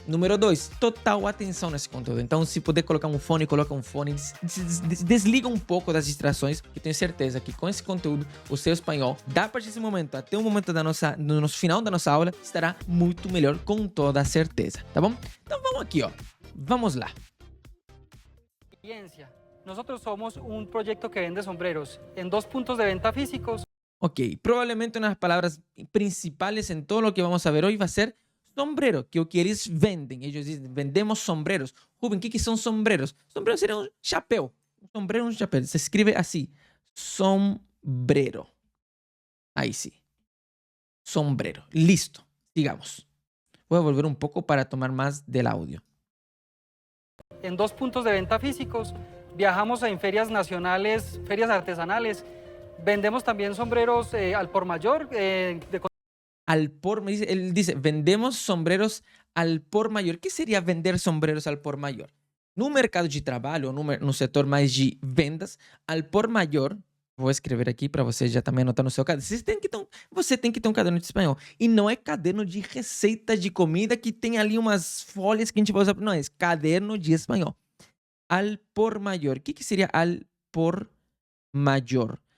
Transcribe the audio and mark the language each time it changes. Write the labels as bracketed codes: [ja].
[pt] Número 2, total atenção nesse conteúdo. Então, se puder colocar um fone, coloca um fone, desliga um pouco das distrações, que tenho certeza que com esse conteúdo o seu espanhol, da partir desse momento até o momento do nosso final da nossa aula, estará muito melhor, com toda certeza, tá bom? Então vamos aqui, ó. Vamos lá. [es] Nosotros somos un proyecto que vende sombreros en 2 puntos de venta físicos. Ok, probablemente una de las palabras principales en todo lo que vamos a ver hoy va a ser sombrero, que [pt] o que eles vendem. [es] Ellos dicen, vendemos sombreros. Rubén, ¿qué son sombreros? Sombreros sería un chapéu. Un sombrero, un chapéu. Se escribe así, sombrero. Ahí sí. Sombrero. Listo. Sigamos. Voy a volver un poco para tomar más del audio. En 2 puntos de venta físicos, viajamos en ferias nacionales, ferias artesanales, vendemos también sombreros al por mayor. Él dice, vendemos sombreros al por mayor. [pt] Que seria vender sombreros al por mayor? No mercado de trabalho, no setor mais de vendas, al por mayor, vou escrever aqui para você já também anotar no seu caderno. Você tem que ter um caderno de espanhol. E não é caderno de receita de comida que tem ali umas folhas que a gente vai usar. Não, é caderno de espanhol. Al por mayor. O que seria al por mayor?